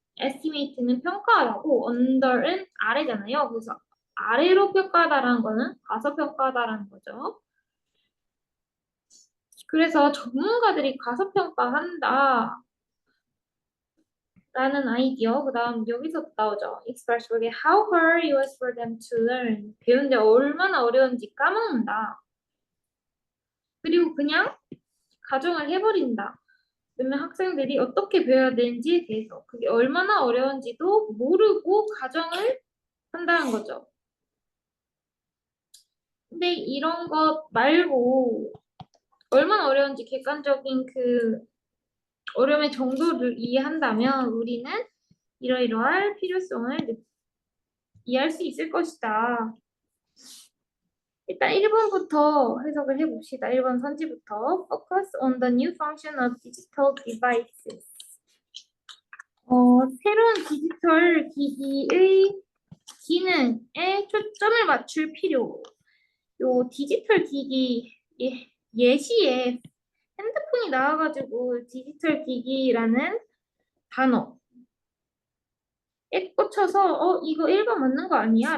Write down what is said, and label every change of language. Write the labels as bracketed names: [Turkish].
[Korean] estimate는 평가라고 under은 아래잖아요. 그래서 아래로 평가하다라는 거는 과소평가하다라는 거죠. 그래서 전문가들이 과소평가한다 라는 아이디어. 그 다음 여기서 나오죠. [English] express word에 how hard it was for them to learn. [Korean] 배우는데 얼마나 어려운지 까먹는다. 그리고 그냥 가정을 해버린다. 그러면 학생들이 어떻게 배워야 되는지에 대해서 그게 얼마나 어려운지도 모르고 가정을 한다는 거죠. 근데 이런 것 말고 얼마나 어려운지 객관적인 그 어려움의 정도를 이해한다면 우리는 이러이러할 필요성을 이해할 수 있을 것이다. 일단 1번부터 해석을 해봅시다. 1번 선지부터 [English] Focus on the new function of digital devices. [Korean] 새로운 디지털 기기의 기능에 초점을 맞출 필요. 요 디지털 기기 예시에 핸드폰이 나와가지고 디지털 기기라는 단어에 꽂혀서 이거 1번 맞는 거 아니야?